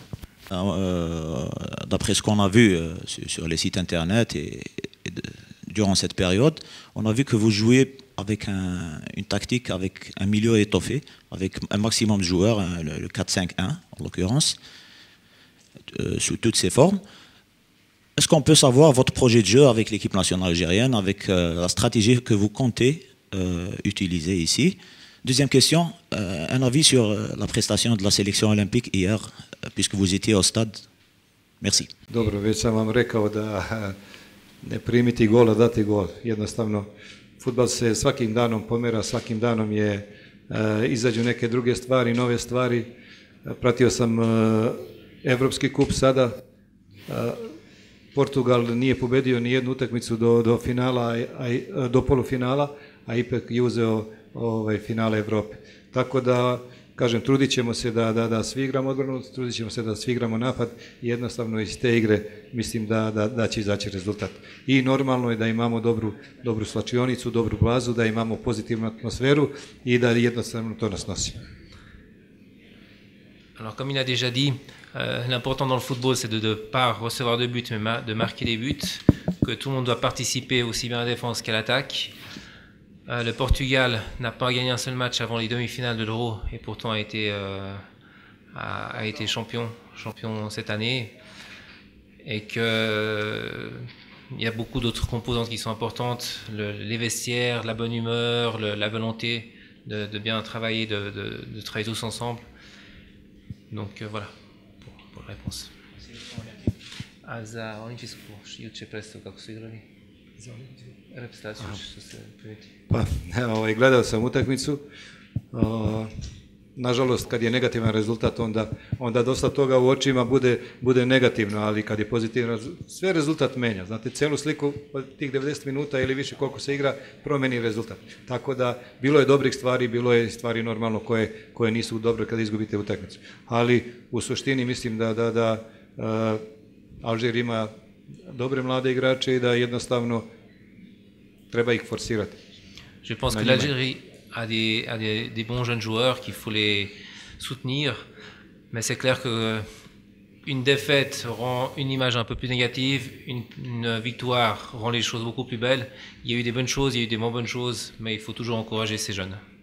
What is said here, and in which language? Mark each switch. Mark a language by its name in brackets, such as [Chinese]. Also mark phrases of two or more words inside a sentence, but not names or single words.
[French] D'après ce qu'on a vu sur les sites internet et durant cette période, on a vu que vous jouez avec une tactique, avec un milieu étoffé, avec un maximum de joueurs, le 4-5-1 en l'occurrence, sous toutes ses formes. Est-ce qu'on peut savoir votre projet de jeu avec l'équipe nationale algérienne, avec la stratégie que vous comptez utiliser ici? Deuxième question, un avis sur la prestation de la sélection olympique hier, puisque vous étiez au stade. Merci. [Serbian] Dobro, već sam vam rekao da ne primiti gol, a dati gol. Jednostavno, fudbal se svakim danom pomera, svakim danom izađu neke druge stvari, nove stvari. Pratio sam Evropski kup sada. Portugal nije pobedio ni jednu utakmicu do finala, do polufinala, a ipak je uzeo finale Evrope. Tako da, kažem, trudit ćemo se da svi igramo odbranu, trudit ćemo se da svi igramo napad i jednostavno iz te igre mislim da će izaći rezultat. I normalno je da imamo dobru slačionicu, dobru bazu, da imamo pozitivnu atmosferu i da jednostavno to nas nosi. [French] Alors comme il a déjà dit, l'important dans le football c'est de ne pas recevoir de buts mais de marquer des buts, que tout le monde doit participer aussi bien à la défense qu'à l'attaque. Le Portugal n'a pas gagné un seul match avant les demi-finales de l'Euro et pourtant a été champion cette année. Et qu'il y a beaucoup d'autres composantes qui sont importantes, les vestiaires, la bonne humeur, la volonté de bien travailler, de travailler tous ensemble. Donc voilà pour la réponse. [Serbian] A za olimpijsku juče predstavu kako su igrali? Reprezentaciju što se primiti. Pa, gledao sam utakmicu. nažalost, kad je negativan rezultat, onda dosta toga u očima bude negativno, ali kad je pozitivan, sve rezultat menja. Znate, cijelu sliku tih 90 minuta ili više koliko se igra, promeni rezultat. Tako da, bilo je dobrih stvari, bilo je stvari normalno koje nisu dobre kad izgubite utakmicu. Ali u suštini mislim da Alžir ima dobre mlade igrače i da jednostavno treba ih forsirati. [French] Je pense que l'Algérie a des bons jeunes joueurs qu'il faut les soutenir, mais c'est clair que une défaite rend une image un peu plus négative, une victoire rend les choses beaucoup plus belles. Il y a eu des bonnes choses, il y a eu des moins bonnes choses, mais il faut toujours encourager ces jeunes.